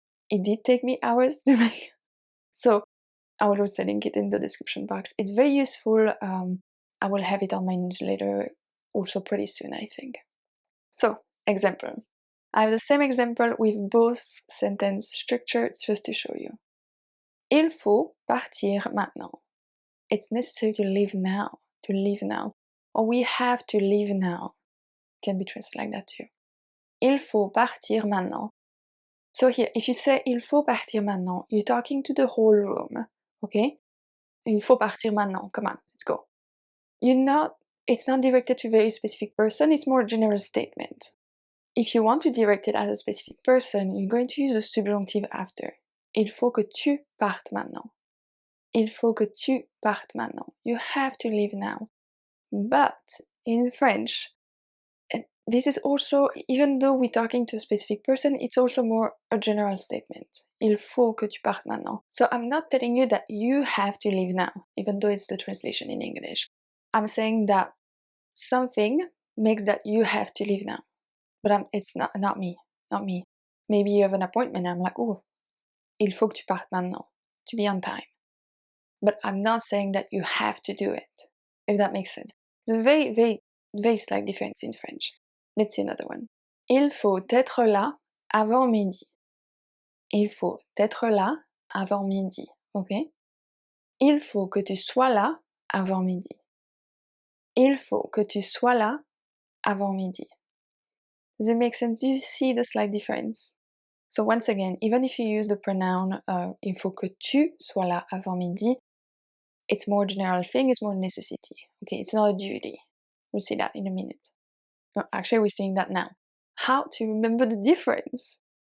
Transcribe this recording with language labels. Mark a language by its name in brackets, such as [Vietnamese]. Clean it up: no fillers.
[English] It did take me hours to make. So I will also link it in the description box. It's very useful. I will have it on my newsletter also pretty soon, I think. So, example. I have the same example with both sentence structure just to show you. [French] Il faut partir maintenant. [English] It's necessary to leave now. To leave now. Or we have to leave now. Can be translated like that too. [French] Il faut partir maintenant. [English] So here, if you say [French] il faut partir maintenant, [English] you're talking to the whole room. Okay? [French] Il faut partir maintenant. [English] Come on, let's go. It's not directed to a very specific person, it's more a general statement. If you want to direct it at a specific person, you're going to use the subjunctive after. [French] Il faut que tu partes maintenant. Il faut que tu partes maintenant. [English] You have to leave now. But in French, this is also, even though we're talking to a specific person, it's also more a general statement. [French] Il faut que tu partes maintenant. [English] So I'm not telling you that you have to leave now, even though it's the translation in English. I'm saying that something makes that you have to leave now. But it's not me. Maybe you have an appointment and I'm like, oh, [French] il faut que tu partes maintenant, [English] to be on time. But I'm not saying that you have to do it, if that makes sense. There's a very, very, very slight difference in French. Let's see another one. [French] Il faut être là avant midi. Il faut être là avant midi, okay? Il faut que tu sois là avant midi. Il faut que tu sois là avant midi. [English] Does it make sense? Do you see the slight difference? So once again, even if you use the pronoun [French] il faut que tu sois là avant midi, [English] it's more general thing, it's more necessity. Okay, it's not a duty. We'll see that in a minute. No, actually, we're seeing that now. How to remember the difference?